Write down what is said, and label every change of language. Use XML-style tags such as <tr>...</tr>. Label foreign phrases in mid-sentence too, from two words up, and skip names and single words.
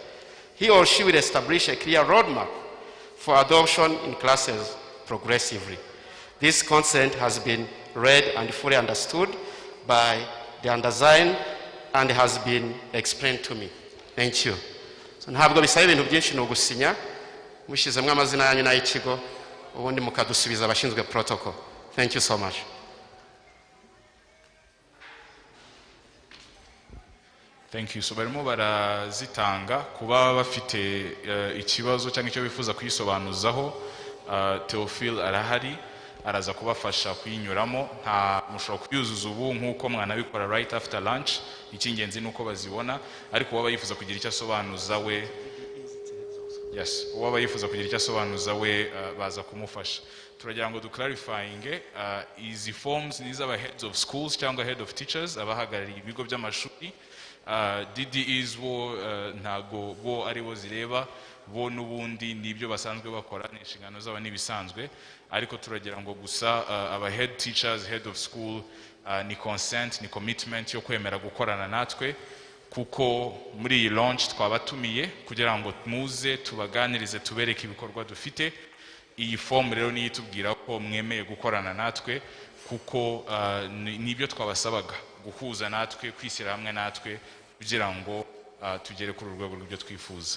<en>He or she will establish a clear roadmap for adoption in classes progressively. This consent has been read and fully understood by the undersigned and has been explained to me. Thank you.</en> <rw>So ntabwo bisaba ibintu byinshi no gusinya mushizemwe amazina yanyu n'ay'ikigo ubundi mukadusubiza abashinzwe protocol.</rw> <en>Thank you so much. Thank you.</en> <rw>So barimo barazitanga kuba bafite ikibazo cyangwa icyo bifuza kuyisobanuzaho. Theophile arahari araza kubafasha kuyinyuramo, nta mushobora kuyuzuza ubu nk'uko mwanabikora</rw> <en>right after lunch.</en> <rw>Icy'ingenzi nuko bazibona, ariko waba yifuza kugira icyo asobanuza we, yes, waba yifuza kugira icyo asobanuza we baza kumufasha. Turagira ngo clarifying izi forms ni z'aba</rw> <en>heads of schools</en> <rw>cyangwa</rw> <en>head of teachers</en> <rw>abahagarariye ibigo by'amashuri. DDEs bo ntago bo ari bo zireba, bo n'ubundi nibyo basanzwe bakora, ni inshingano zabo nibisanzwe, ariko turagira ngo gusa aba</rw> <en>head teachers, head of school</en> <rw>ni consent, ni commitment yo kwemera gukorana natwe, kuko muri iyi launch twabatumiye kugira ngo muze tubaganirize tubereke ibikorwa dufite. Iyi form rero niyo itubwira ko mwemeye gukorana natwe, kuko nibyo twabasabaga guhuza natwe, kwishyira hamwe natwe kugira ngo tugere kuri urwego rw'ibyo twifuza.</rw>